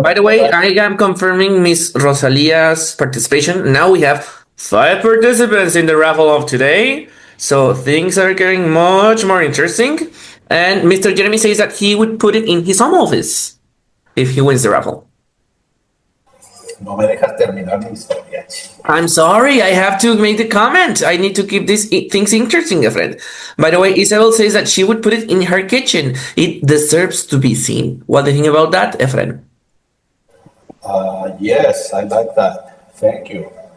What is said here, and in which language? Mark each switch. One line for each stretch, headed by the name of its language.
English: by the way, I am confirming Miss Rosalia's participation. Now we have 5 participants in the raffle of today. So things are getting much more interesting. And Mr. Jeremy says that he would put it in his home office if he wins the raffle.
Spanish: No me dejas terminar mi historia.
English: I'm sorry, I have to make the comment. I need to keep these things interesting, friend. By the way, Isabel says that she would put it in her kitchen. It deserves to be seen. What do you think about that, Efren? Yes, I like that. Thank you.